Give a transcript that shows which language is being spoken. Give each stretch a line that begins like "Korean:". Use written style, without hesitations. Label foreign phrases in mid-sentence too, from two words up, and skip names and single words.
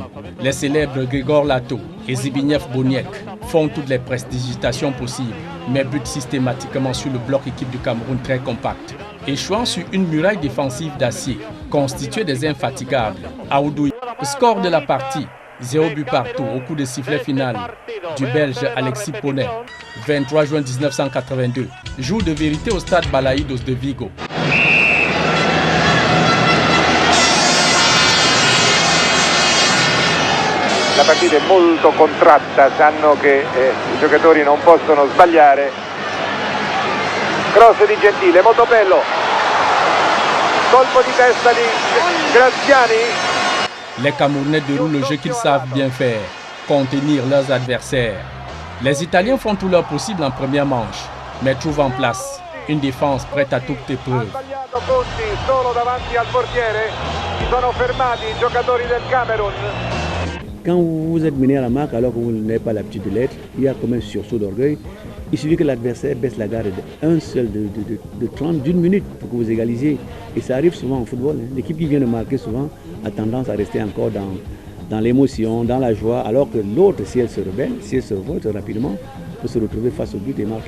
French: Les célèbres Grigor Lato et Zbigniew Boniek font toutes les prestidigitations possibles, mais butent systématiquement sur le bloc équipe du Cameroun très compact. Échouant sur une muraille défensive d'acier, constituée des infatigables. Aoudou, score de la partie, 0 but partout au coup de sifflet final du Belge Alexis Ponnet, 23 juin 1982, jour de vérité au stade Balaïdos de Vigo.
Italian: La partita è molto contratta, sanno che i giocatori non possono sbagliare. Cross di Gentile, Motopello, colpo di testa di Graziani.
French: Les Camerounais déroulent le jeu qu'ils savent bien faire, contenir leurs adversaires. Les Italiens font tout leur possible en première manche, mais trouvent en place une défense prête à toute épreuve.
Italian: Solo davanti al portiere, si sono fermati i giocatori del Camerun.
French: Quand vous êtes mené à la marque alors que vous n'avez pas l'habitude de l'être, il y a comme un sursaut d'orgueil. Il suffit que l'adversaire baisse la garde de 30 d'une minute pour que vous égalisiez. Et ça arrive souvent en football. Hein. L'équipe qui vient de marquer souvent a tendance à rester encore dans l'émotion, dans la joie, alors que l'autre, si elle se rebelle, si elle se révolte rapidement, peut se retrouver face au but et marquer.